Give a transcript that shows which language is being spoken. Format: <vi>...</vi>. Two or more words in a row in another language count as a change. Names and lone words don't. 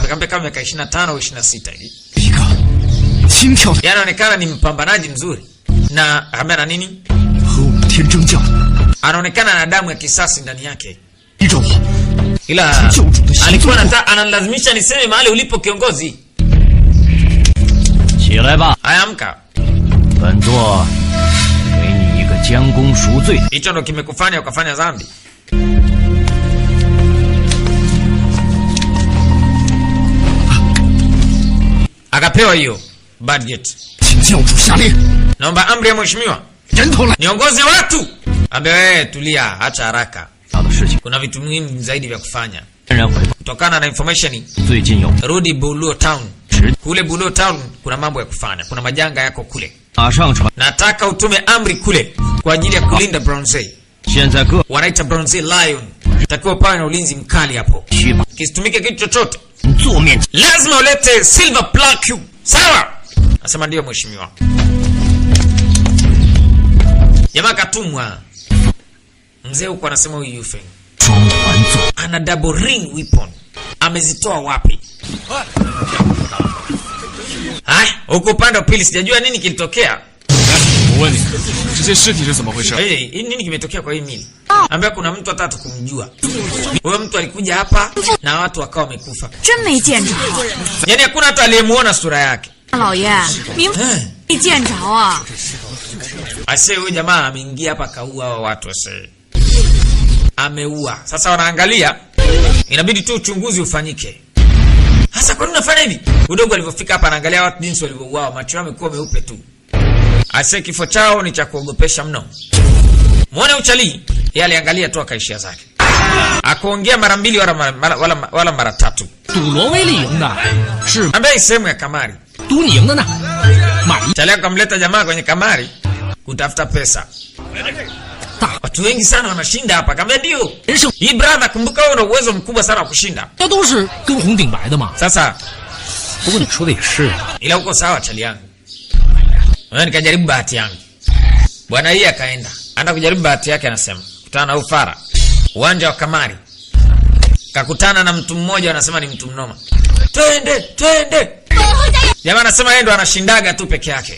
<sw>Kaambia kama miaka 25 au 26 hivi. Yaani anaonekana ni mpambanaji mzuri. Na ambaye ana nini? Anaonekana na damu ya kisasi ndani yake. Ila alikuwa analazimisha niseme mahali ulipo kiongozi.</sw> <zh>起来吧，</zh> <sw>Haya amka.</sw> <zh>本座给你一个将功赎罪。</zh> <sw>Hicho ndo kimekufanya ukafanya dhambi. Akapewa hiyo budget.</sw> <zh>请教主下令，</zh> <sw>Naomba amri ya mheshimiwa.</sw> <zh>人头来。</zh> <sw>Niongoze watu. Ambe wewe tulia, acha haraka.</sw> <zh>大的事情，</zh> <sw>Kuna vitu muhimu zaidi vya kufanya.</sw> <zh>天然回报。</zh> <sw>Kutokana na information,</sw> <zh>最近有</zh> <sw>rudi Buluo Town.</sw> <zh>直</zh> <sw>Kule Buluo Town kuna mambo ya kufanya. Kuna majanga yako kule.</sw> <zh>马上传。</zh> <sw>Nataka utume amri kule kwa ajili ya kulinda Bronze.</sw> <zh>现在各</zh> <sw>Wanaita Bronze Lion. Takiwa pawe na ulinzi mkali hapo.</sw> <zh>区吧，</zh> <sw>Kisitumike kitu chochote.</sw> <zh>做面</zh> <sw>Lazima ulete</sw> <en>silver plaque.</en> <sw>Sawa? Nasema ndio mheshimiwa. Jamaa katumwa. Mzee huko anasema huyu Yufeng</sw> <zh>双环座，</zh> <sw>ana</sw> <en>double ring weapon.</en> <sw>Amezitoa wapi? Hai, huko upande wa pili sijajua nini kilitokea.</sw> <zh>我问你，这些尸体是怎么回事？</zh> <sw>nini kimetokea kwa hii mili? Ambaye kuna mtu hata kumjua. Huyo mtu alikuja hapa na watu wakawa wamekufa.</sw> <zh>真没见着。</zh> <sw>Yaani hakuna hata aliyemuona sura yake.</sw> <zh>老爷，明没见着啊。</zh> <sw>Ase huyu jamaa ameingia hapa kaua hao watu ase. Ameua. Sasa wanaangalia, inabidi tu uchunguzi ufanyike. Sasa kwa nini unafanya hivi? Udogo alipofika hapa anaangalia watu jinsi walivyouawa, macho yao yamekuwa meupe tu. Ase kifo chao ni cha kuogopesha mno. Muone uchali, yeye aliangalia tu akaishia zake. Akaongea mara mbili wala mara tatu.</sw> <zh>赌罗威利赢的是</zh> <sw>Ambaye sehemu ya kamari.</sw> <zh>赌你赢的呢，买一</zh> <sw>Chali akamleta jamaa kwenye kamari kutafuta pesa. Watu wengi sana wanashinda hapa. Kama ndio.</sw> <zh>人胜，</zh> <sw>Hii brother, kumbuka wewe una uwezo mkubwa sana wa kushinda.</sw> <zh>这都是跟红顶白的嘛。</zh> <sw>Sasa</sw> <zh>不过你说的也是，</zh> <sw>ila uko sawa chali yangu. Wewe nikajaribu bahati yangu. Bwana yeye akaenda. Anaenda kujaribu bahati yake anasema. Kutana na ufara. Uwanja wa kamari. Kakutana na mtu mmoja anasema ni mtu mnoma. Twende, twende. Jamaa anasema yeye ndo anashindaga tu peke yake.</sw>